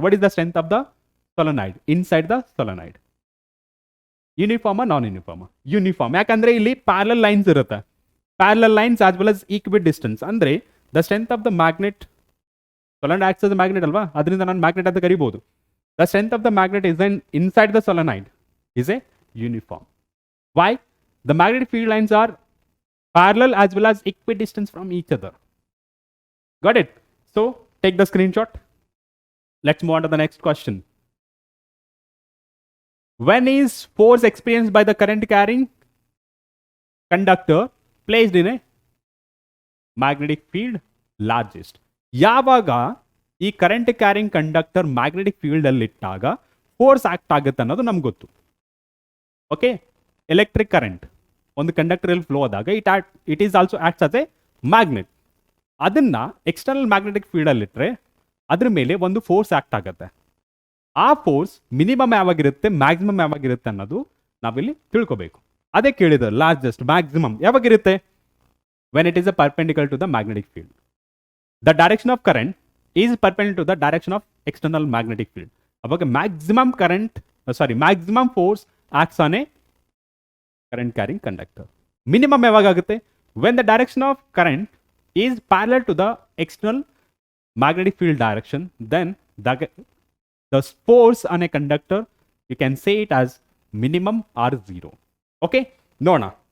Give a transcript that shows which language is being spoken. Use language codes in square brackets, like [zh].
[en] What is the strength of the solenoid inside the solenoid? Uniform or non-uniform? Uniform. [kn] ಯಾಕಂದ್ರೆ ಇಲ್ಲಿ parallel lines ಇರುತ್ತೆ. [en] Parallel lines as well as equidistance. ಅಂದ್ರೆ the strength of the magnet, solenoid acts as magnet ಅಲ್ವಾ, [kn] ಅದರಿಂದ ನಾನು magnet ಅಂತ ಕರಿಬಹುದು. [en] The strength of the magnet is inside the solenoid is a uniform. Why? The magnetic field lines are parallel as well as equidistant from each other. Got it? So take the screenshot. Let's move on to the next question. When is force experienced by the current carrying conductor placed in a magnetic field largest? [kn] ಯಾವಾಗ ಈ current carrying conductor magnetic field ಅಲ್ಲಿ ಇಟ್ಟಾಗ force act ಆಗುತ್ತೆ ಅನ್ನೋದು ನಮ್ಗೆ ಗೊತ್ತು. Okay, electric current ಒಂದು conductor ಅಲ್ಲಿ ಫ್ಲೋ ಆದಾಗ [en] It is also acts as a magnet. [kn] ಅದನ್ನ ಎಕ್ಸ್ಟರ್ನಲ್ ಮ್ಯಾಗ್ನೆಟಿಕ್ ಫೀಲ್ಡ್ ಅಲ್ಲಿ ಇಟ್ಟರೆ ಅದ್ರ ಮೇಲೆ ಒಂದು ಫೋರ್ಸ್ ಆಕ್ಟ್ ಆಗುತ್ತೆ. ಆ ಫೋರ್ಸ್ ಮಿನಿಮಮ್ ಯಾವಾಗಿರುತ್ತೆ, ಮ್ಯಾಕ್ಸಿಮಮ್ ಯಾವಾಗಿರುತ್ತೆ ಅನ್ನೋದು ನಾವಿಲ್ಲಿ ತಿಳ್ಕೋಬೇಕು. ಅದೇ ಕೇಳಿದ್ರು, largest maximum ಯಾವಾಗಿರುತ್ತೆ? [en] When it is a perpendicular to the magnetic field. The direction of current is perpendicular to the direction of external magnetic field. ಅವಾಗ maximum force acts on a current carrying conductor. Minimum ಯಾವಾಗುತ್ತೆ? when the direction of current is parallel to the external magnetic field direction, then the force on a conductor, you can say it as minimum or zero. Okay, ನೋಡೋಣ.